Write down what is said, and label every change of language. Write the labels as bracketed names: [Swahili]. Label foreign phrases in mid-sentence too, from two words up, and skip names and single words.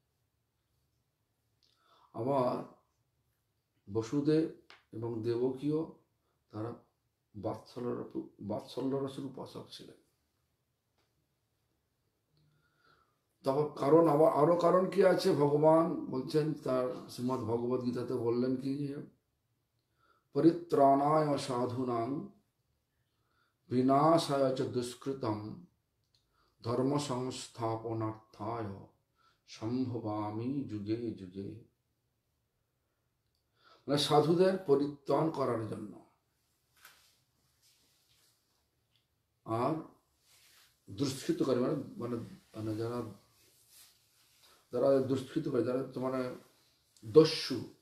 [Bangla] আবার বসুদেব এবং দেবকীও তারা বাৎসল্য রসের উপাসক ছিলেন। তখন কারণ আরো কারণ কি আছে? ভগবান বলছেন তার শ্রীমদ্ ভগবদ গীতাতে বললেন কি, [Sanskrit] পরিত্রাণায় সাধুনাং বিনাশায় চ দুষ্কৃতম ধর্ম সংস্থাপনার্থায় সম্ভবামি যুগে যুগে। [Bangla] মানে সাধুদের পরিত্রাণ করার জন্য আর দুষ্কৃতকারী মানে মানে যারা যারা দুষ্কৃতকারী, যারা মানে দস্যু